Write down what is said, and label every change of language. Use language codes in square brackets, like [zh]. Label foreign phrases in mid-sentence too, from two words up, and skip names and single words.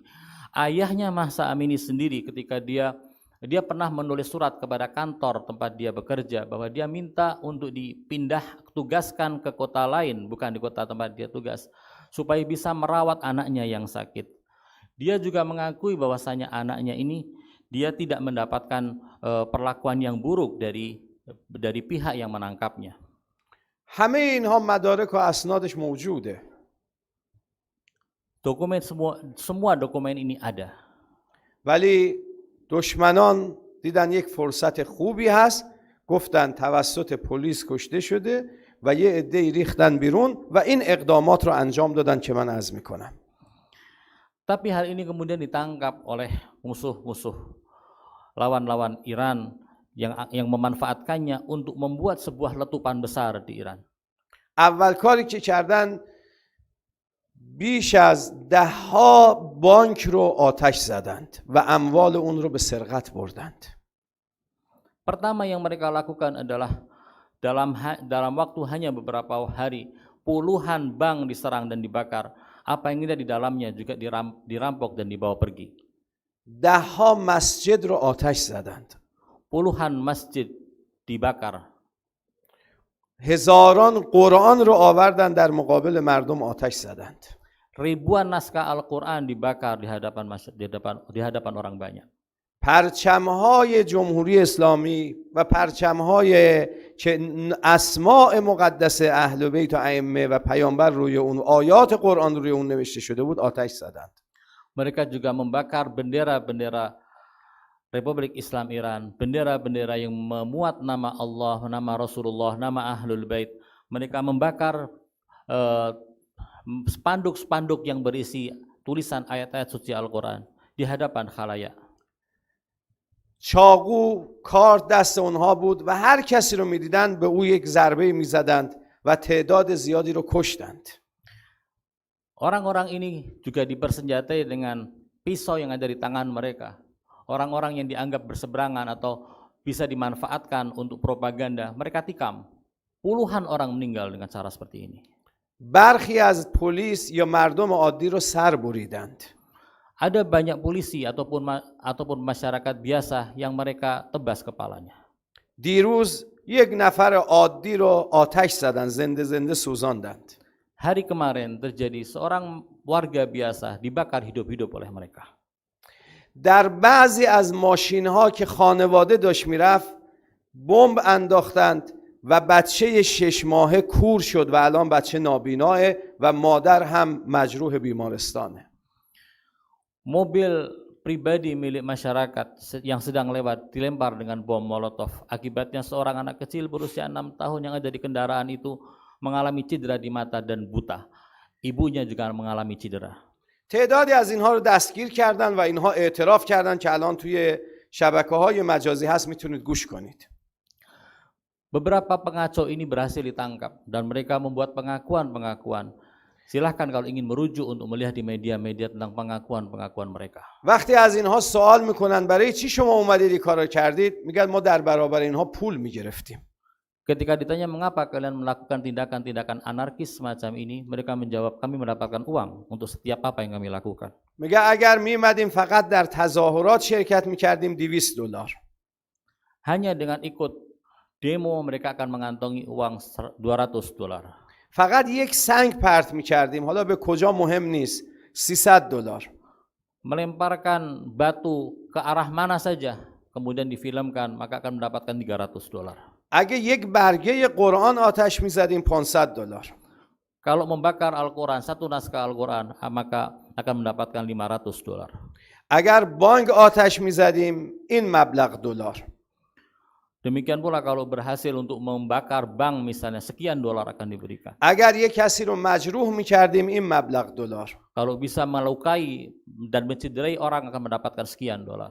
[id] Ayahnya Mahsa Amini sendiri ketika dia pernah menulis surat kepada kantor tempat dia bekerja bahwa dia minta untuk dipindah tugaskan ke kota lain, bukan di kota tempat dia tugas, supaya bisa merawat anaknya yang sakit. Dia juga mengakui bahwasanya anaknya ini dia tidak mendapatkan perlakuan yang buruk dari pihak yang menangkapnya. [fa] همه اینها مدارک و اسنادش موجوده. [id] Dokumen semua dokumen ini ada. [fa] ولی دشمنان دیدن یک فرصت خوبی هست، گفتن توسط پلیس کشته شده و یه عده‌ای ریختن بیرون و این اقدامات رو انجام دادن که من عرض میکنم. [id] Tapi hal ini kemudian ditangkap oleh musuh-musuh lawan-lawan Iran yang memanfaatkannya untuk membuat sebuah letupan besar di Iran. [fa] اول کاری که کردن بیش از 10 بانک رو آتش زدند و اموال اون رو به سرقت بردند. [id] Pertama yang mereka lakukan adalah dalam waktu hanya beberapa hari, puluhan bank diserang dan dibakar. Apa yang ada di dalamnya juga dirampok dan dibawa pergi. [fa] 10 مسجد رو آتش زدند. [id] Puluhan masjid dibakar. [fa] هزاران قرآن رو آوردن در مقابل مردم آتش زدند. [id] Ribuan naskah Al-Quran dibakar di hadapan orang banyak. [fa] پرچم‌های جمهوری اسلامی و پرچم‌های که اسماء مقدس اهل بیت و ائمه و پیامبر روی اون، آیات قرآن روی اون نوشته شده بود، آتش زدند. [id] Mereka juga membakar bendera-bendera Republik Islam Iran, bendera-bendera yang memuat nama Allah, nama Rasulullah, nama Ahlul Bait. Mereka membakar spanduk-spanduk yang berisi tulisan ayat-ayat suci Al-Quran di hadapan khalayak. [fa] چاقو کارت دست اونها بود و هر کسی رو میدیدند به او یک ضربه میزدند و تعداد زیادی رو کشتند. [id] Orang-orang ini juga dipersenjatai dengan pisau yang ada di tangan mereka. Orang-orang yang dianggap berseberangan atau bisa dimanfaatkan untuk propaganda, mereka tikam. Puluhan orang meninggal dengan cara seperti ini. [fa] برخی از پلیس یا مردم عادی رو سر بریدند. [id] Ada banyak polisi ataupun masyarakat biasa yang mereka tebas kepalanya. [fa] دیروز یک نفر عادی رو آتش زدند، زنده زنده سوزاندند. [id] Hari kemarin terjadi seorang warga biasa dibakar hidup-hidup oleh mereka. [fa] در بعضی از ماشین‌ها که خانواده داشت میرفت بمب انداختند و بچه 6 ماهه کور شد و الان بچه نابیناه و مادر هم مجروح بیمارستانه. [id] Mobil pribadi milik masyarakat yang sedang lewat dilempar dengan bom molotov. Akibatnya seorang anak kecil berusia 6 tahun yang ada di kendaraan itu mengalami cedera di mata dan buta. Ibunya juga mengalami cedera. [fa] تعدادی از اینها رو دستگیر کردن و اینها اعتراف کردن که الان توی شبکه‌های مجازی هست، میتونید گوش کنید. [id] Beberapa pengacau ini berhasil ditangkap dan mereka membuat pengakuan-pengakuan. Silahkan kalau ingin merujuk untuk melihat di media-media tentang pengakuan-pengakuan mereka. [fa] وقتی از اینها سوال میکنن برای چی شما اومدید این کارو کردید، میگن ما در برابر اینها پول میگرفتیم. [id] Ketika ditanya mengapa kalian melakukan tindakan-tindakan anarkis semacam ini, mereka menjawab kami mendapatkan uang untuk setiap apa yang kami lakukan. [fa] میگه اگر میمدیم فقط در تظاهرات شرکت میکردیم $200. [id] Hanya dengan ikut demo mereka akan mengantongi uang $200. [fa] فقط یک سنگ پرت میکردیم، حالا به کجا مهم نیست، $300. [id] Melemparkan batu ke arah mana saja, kemudian difilmkan, maka akan mendapatkan $300. [fa] اگه یک برگه قرآن آتش میزدیم $500. [id] Kalau membakar Al-Quran, satu naskah Al-Quran, maka akan mendapatkan $500. [fa] اگر بانک آتش میزدیم این مبلغ $. [id] Demikian pula kalau berhasil untuk membakar bank misalnya, sekian $, akan diberikan. [fa] اگر یک کسی رو مجروح میکردیم این مبلغ $. [id] Kalau bisa melukai dan mencederai orang akan mendapatkan sekian $.